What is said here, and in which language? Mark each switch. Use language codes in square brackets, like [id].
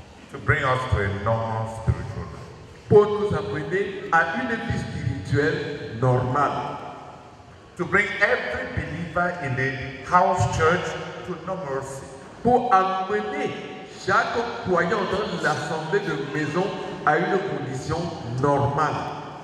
[en] to bring us to a normal spiritual life. [fr] pour nous amener à une vie spirituelle normale. [en] To bring every believer in the house church to normalcy. [fr] Pour amener chaque croyant dans l'assemblée de maison à une condition normale.